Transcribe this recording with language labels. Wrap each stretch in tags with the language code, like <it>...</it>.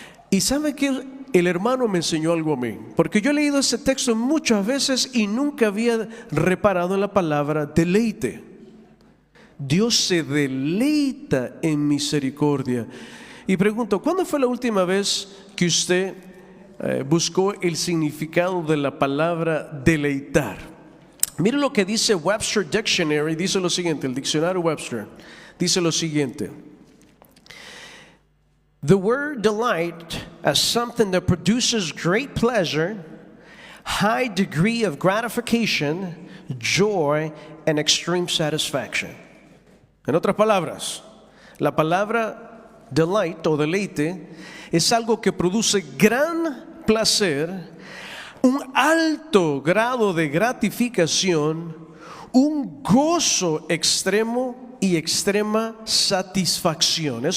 <es>Y sabe que el hermano me enseñó algo a mí, porque yo he leído ese texto muchas veces y nunca había reparado en la palabra deleite. Dios se deleita en misericordia. Y pregunto, ¿cuándo fue la última vez que usted buscó el significado de la palabra deleitar? Mire lo que dice Webster Dictionary, dice lo siguiente, el diccionario Webster dice lo siguiente.</es> <en>The word delight as something that produces great pleasure, high degree of gratification, joy, and extreme satisfaction.</en> <es>En otras palabras, la palabra delight o deleite es algo que produce gran placer, un alto grado de gratificación, un gozo extremo y extrema satisfacción.</es>